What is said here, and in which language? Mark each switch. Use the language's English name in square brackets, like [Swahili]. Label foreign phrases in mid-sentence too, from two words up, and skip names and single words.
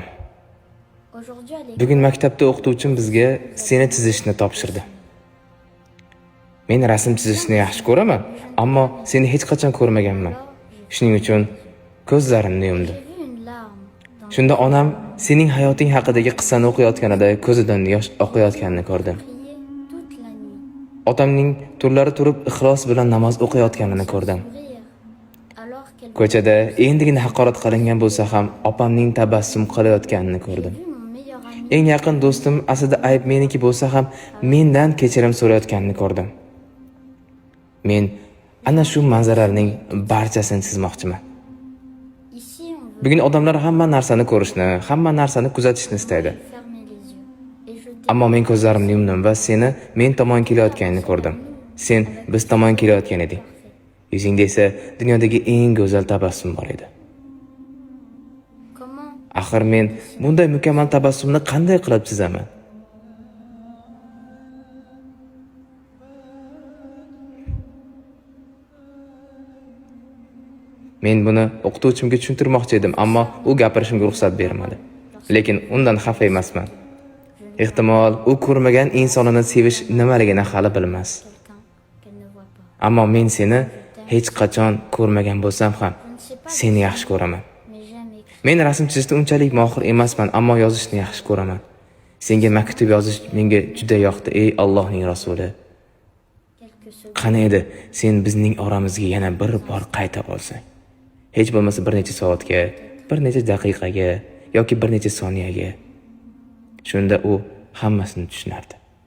[French] aujourd'hui à l'école, [Uzbek] bugun maktabda o'qituvchim bizga seni chizishni topshirdi. Men rasm chizishni yaxshi ko'raman, ammo seni hech qachon ko'rmaganman. Shuning uchun ko'zlarimni yumdim. [French] j'ai vu une larme dans [Uzbek] Shunda onam sening hayoting haqidagi qissani o'qiyotganida ko'zidan yosh oqayotganini ko'rdim. [French] prier toute la nuit. [Uzbek] Otamning turlari turib ixlos bilan namoz o'qiyotganini ko'rdim. [French] Rire, alors qu'elle [Uzbek] Ko'chada endigina haqorat qilingan bo'lsa ham opamning tabassum qilayotganini ko'rdim. [French] vu mon meilleur ami [Uzbek] Eng yaqin do'stim aslida ayb meniki bo'lsa ham mendan kechirim so'rayotganini ko'rdim. Men ana shu manzaralarning barchasini chizmoqchiman. [French] ici on veut [Uzbek] Bugun odamlar hamma narsani ko'rishni, hamma narsani kuzatishni istaydi. [French] fermer les yeux et je [Uzbek] Ammo men ko'zlarimni yumdim va seni men tomon kelayotganini ko'rdim. Sen biz tomon kelayotgan eding. Yuzingda esa dunyodagi eng go'zal tabassum bor edi. [French] comment [Uzbek] Axir men bunday mukammal tabassumni qanday qilib chizaman? Men buni o'qituvchimga tushuntirmoqchi edim, ammo u gapirishimga ruxsat bermadi. Lekin undan xafa emasman. Ehtimol u ko'rmagan insonini sevish nimaligini hali bilmas. [French] quelqu'un qu'elle ne voit pas. [Uzbek] Ammo men seni hech qachon ko'rmagan bo'lsam ham [French] Je ne sais pas [Uzbek] seni yaxshi ko'raman. [French] mais j'aime écrire. [Uzbek] Men rasm chizishda unchalik mohir emasman, ammo yozishni yaxshi ko'raman. Senga maktub yozish menga juda yoqdi, ey Allohning rasuli. [French] Quelques secondes. [Uzbek] Qani edi, sen bizning oramizga yana bir bor qayta olsang. Hech bo'lmasa bir necha soatga, bir necha daqiqaga yoki bir necha soniyaga. Shunda u hammasini tushunardi.